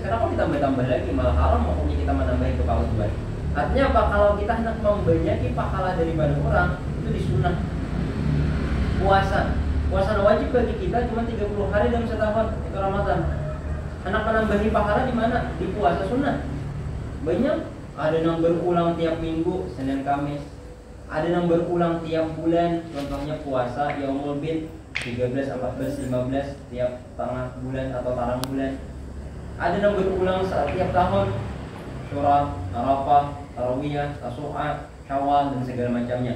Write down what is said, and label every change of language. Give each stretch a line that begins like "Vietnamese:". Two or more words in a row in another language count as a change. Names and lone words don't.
Indonesian: Kenapa ditambah-tambah lagi malah haram hukumnya kita menambahi kewajiban. Artinya apa? Kalau kita hendak membanyaki pahala daripada orang itu disunah. Puasa wajib bagi kita cuma 30 hari dalam setahun, itu Ramadan. Hendak menambahi pahala di mana? Di puasa sunnah. Banyak, ada yang berulang tiap minggu, Senin Kamis. Ada yang berulang tiap bulan, contohnya puasa Yaumul Bid 13, 14, 15 tiap tengah bulan atau tarang bulan. Ada yang berulang setiap tahun, Syura, Arafah, Tarawiyah, Tasu'a, Syawal dan segala macamnya.